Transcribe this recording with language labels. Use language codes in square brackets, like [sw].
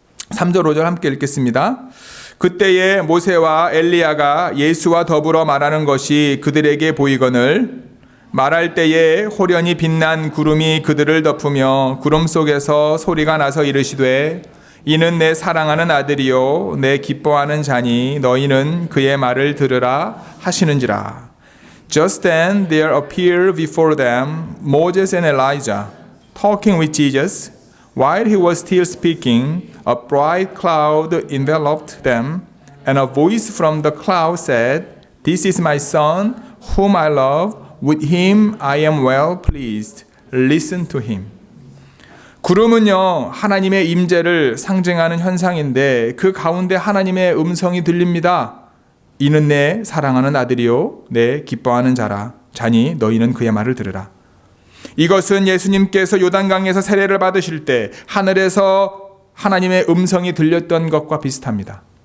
[ko] 3절, 5절 함께 읽겠습니다. 그때에 모세와 엘리야가 예수와 더불어 말하는 것이 그들에게 보이거늘 말할 때에 호련히 빛난 구름이 그들을 덮으며 구름 속에서 소리가 나서 이르시되 이는 내 사랑하는 아들이요 내 기뻐하는 자니 너희는 그의 말을 들으라 하시는지라. [en] Just then there appeared before them Moses and Elijah talking with Jesus. While he was still speaking, a bright cloud enveloped them, and a voice from the cloud said, This is my son, whom I love. With him I am well pleased. Listen to him. [ko] 구름은요, 하나님의 임재를 상징하는 현상인데 그 가운데 하나님의 음성이 들립니다. 이는 내 사랑하는 아들이요 내 기뻐하는 자니 너희는 그의 말을 들으라. 이것은 예수님께서 요단강에서 세례를 받으실 때 하늘에서 하나님의 음성이 들렸던 것과 비슷합니다.